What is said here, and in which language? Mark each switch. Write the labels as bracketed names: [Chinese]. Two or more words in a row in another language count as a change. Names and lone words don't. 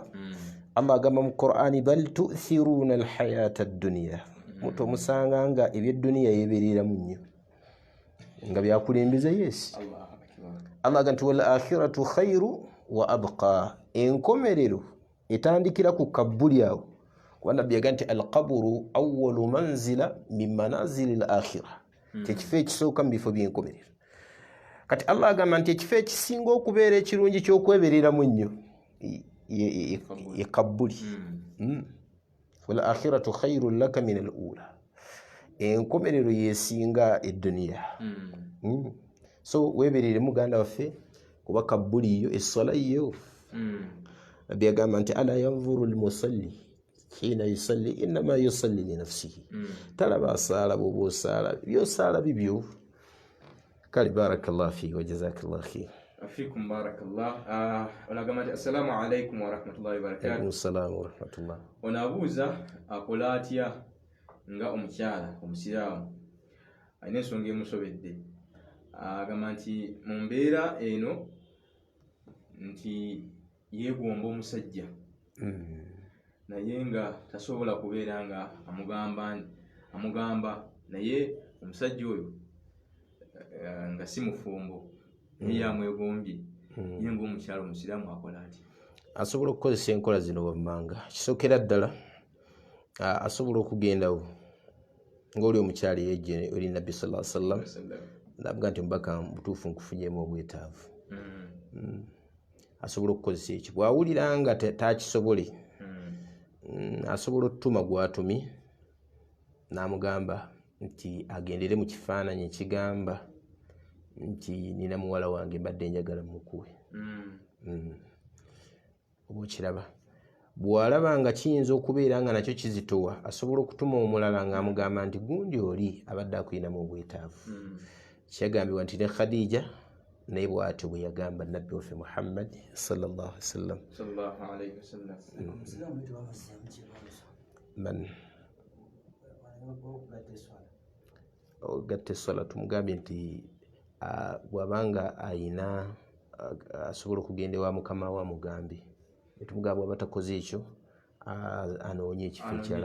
[Ganda] Allah agamba mu Qur'ani [Arabic] بل تؤثرون الحياة الدنيا, [Ganda] muto musanga nga eby'edduniya yeebereramu nnyo nga byakulembeza. Yes, Allah agamba [Arabic] والآخرة خير وأبقى, [Ganda] enkomerero etandikira ku kabbuli awo. Kuba nabbi yagamba nti [Arabic] القبر أول منزل من منازل الآخرة, [Ganda] ekifo ekisooka mu bifo by'enkomerero. Kati Allah agamba nti ekifo ekisinga okubeera ekirungi ky'okwebereramu nnyo ye kabbuli. [Arabic] وللآخرة خير لك من الأولى, [Ganda] enkomerero yesinga edduniya. So weberere muganda waffe kuba kabuliyo essala yo nabbi yagamba nti [Arabic] ألا ينظر المصلي حين يصلي إنما يصلي لنفسه [Ganda] talaba asala bwoba osala byosala bibyo. [Arabic] kale بارك الله فيك وجزاك الله خير. وفيكم بارك الله. Olagamati السلام عليكم ورحمة الله وبركاته. عليكم السلام ورحمة الله. [Ganda] Onabuuza akola atya nga omukyala omusiraamu alina ensonga emusobedde. Agamba nti mu mbeera eno nti yeegomba omusajja naye nga tasobola kubeera nga amugamba naye omusajja oyo nga si mufumbo naye yamwegombye. Ye ng'omukyala omusiraamu akola atya? Asobola okukozesa enkola zino wammanga. Kisookera ddala asobola okugendawo ng'oli omukyala yejje eri nabbi [Arabic] صلى الله عليه وسلم [Ganda] navuga nti mubaka mutuufu nkufunyeemu obwetaavu. Asobola okukozesa ekyo bw'awulira nga takisobole asobola okutuma gw'atumi n'amugamba nti agendere mu kifaananyi ekigamba nti nina muwala wange mbadde njagala mukuwe. Oba okiraba bw'alaba nga kiyinza okubeera nga nakyo kizitowa asobola okutuma omulala ng'amugamba nti gundi oli abadde akulinamu obwetaavu. Kyagambibwa nti ne Khadija naye bw'atyo bwe yagamba nabbi waffe Muhammad [Arabic] صلى الله عليه وسلم. [Ganda] Ogatta esswala tumugambye nti bw'abanga ayina asobola okugenda ewa mukama we amugambe. Tumugamba bw'aba takoze ekyo anoonye ekifo ekirala.